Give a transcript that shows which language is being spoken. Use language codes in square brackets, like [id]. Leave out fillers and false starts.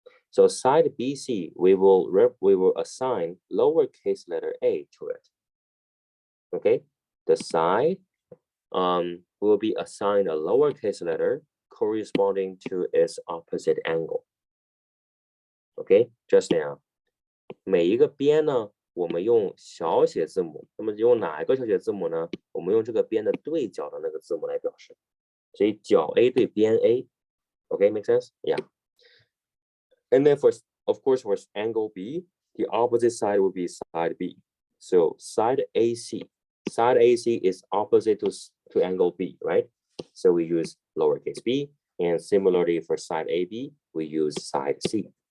[en] So side BC, we will assign lowercase letter a to it. Okay, the side will be assigned a lowercase letter corresponding to its opposite angle. Okay, just now， [zh] 每一个边呢，我们用小写字母，那么用哪一个小写字母呢？我们用这个边的对角的那个字母来表示。所以角 A 对边 A， [en] make sense? Yeah. And then of course, for angle B, the opposite side will be side B. So side AC is opposite to angle B, right? So we use lowercase b, and similarly for side AB, we use side C.